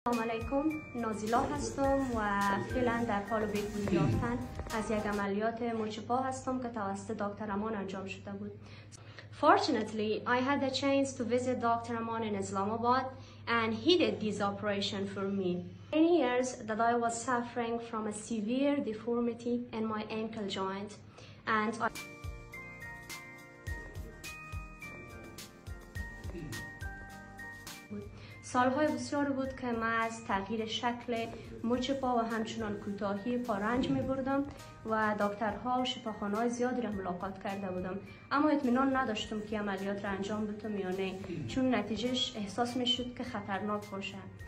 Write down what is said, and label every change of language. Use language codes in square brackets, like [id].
[fa] سلام علیکم، نازیلا هستم و فعلا در حال بهبودی یافتن از یک عملیات مچ پا هستم که توسط دکتر امان انجام شده بود. [en] Fortunately, I had the chance to visit Dr. Aman in Islamabad and he did this operation for me. 10 years that I was suffering from a severe deformity in my ankle joint and [fa] سالهای بسیار بود که من از تغییر شکل مچ پا و همچنان کوتاهی پا رنج می بردم و دکترها و شفاخانه‌های زیادی را ملاقات کرده بودم، اما اطمینان نداشتم که عملیات را انجام بدم یا نه، چون نتیجهش احساس می شد که خطرناک باشه.